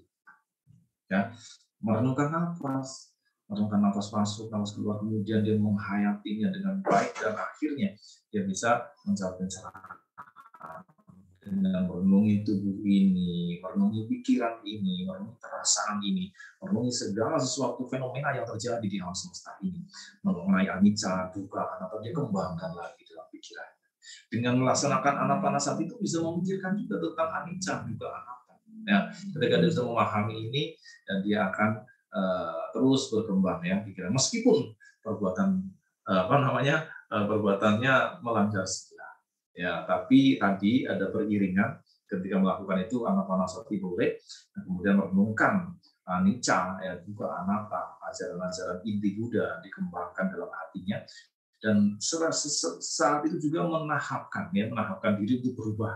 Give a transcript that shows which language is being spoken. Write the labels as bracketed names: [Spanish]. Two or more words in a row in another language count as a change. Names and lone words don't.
[Indonesian] Ya, merenungkan nafas masuk, nafas keluar, kemudian dia menghayatinya dengan baik dan akhirnya dia bisa mencapai pencerahan. Dengan merenungi tubuh ini, merenungi pikiran ini, merenungi perasaan ini, merenungi segala sesuatu fenomena yang terjadi di alam semesta ini, mengenai [Pali] anicca, dukkha, anatta, [Indonesian] dia kembangkan lagi dalam pikirannya. Dengan melaksanakan anapanasati itu bisa memikirkan juga tentang [Pali] anicca, dukkha, anatta. [Indonesian] Ya, ketika dia bisa memahami ini, dan dia akan terus berkembang ya pikiran, meskipun perbuatannya melanggar segala. Ya, tapi tadi ada beriringan ketika melakukan itu anapanasati boleh, kemudian merenungkan anicca, ya juga anatta, ajaran-ajaran inti Buddha dikembangkan dalam hatinya, dan saat itu juga menahapkan diri untuk berubah.